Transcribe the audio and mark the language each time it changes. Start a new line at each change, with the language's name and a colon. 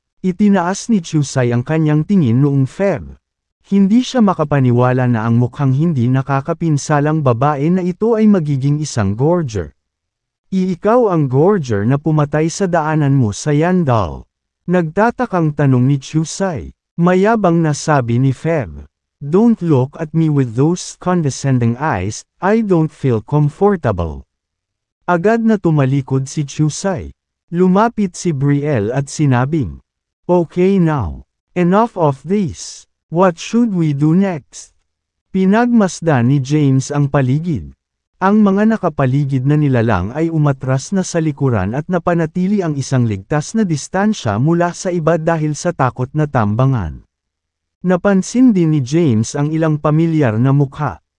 Filipino: Itinaas ni Chusai ang kanyang tingin noong Feb. Hindi siya makapaniwala na ang mukhang hindi nakakapinsalang babae na ito ay magiging isang Gorger. Ikaw ang Gorger na pumatay sa daanan mo sa Yandal. Nagtatakang tanong ni Chusai. Mayabang na sabi ni Feb.
English: Don't look at me with those condescending eyes, I don't feel comfortable.
Filipino: Agad na tumalikod si Chusai. Lumapit si Brielle at sinabing,
English: Okay now, enough of this. What should we do next?
Filipino: Pinagmasdan ni James ang paligid. Ang mga nakapaligid na nilalang ay umatras na sa likuran at napanatili ang isang ligtas na distansya mula sa iba dahil sa takot na tambangan. Napansin din ni James ang ilang pamilyar na mukha.